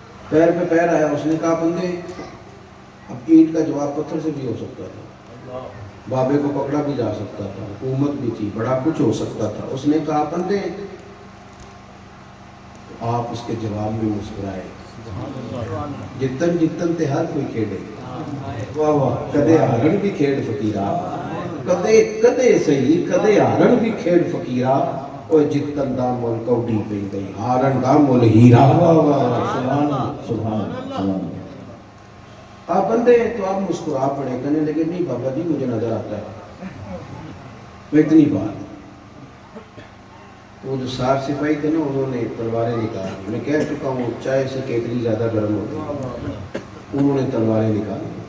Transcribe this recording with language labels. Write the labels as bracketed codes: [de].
[ur] پیر پہ پیر آیا اس نے کہا بندے. اب اینٹ کا جواب پتھر سے بھی ہو سکتا تھا. بابے کو پکڑا بھی جا سکتا تھا. حکومت بھی تھی بڑا کچھ ہو سکتا تھا. اس نے کہا بندے آپ اس کے جواب میں مسکرائے. [pa] جتن جتن تے ہر کوئی کھیڑے, واہ واہ, کدے ہارن بھی کھیڑ فقیرا, کدے کدے صحیح کدے ہارن بھی کھیڑ فقیرا, اوے جتن دا مول کوڈی پئی گئی, ہارن دا مول ہیرا. [ur] واہ واہ, سبحان اللہ سبحان اللہ. آپ بندے تو آپ مسکرا پڑے, کہنے لگے نہیں بابا جی مجھے نظر آتا ہے. اتنی بات, وہ جو سار سپاہی تھے نا انہوں نے تلواریں نکالی. میں کہہ چکا ہوں چائے سے کیتلی زیادہ گرم ہوتی, انہوں نے تلواریں نکالی.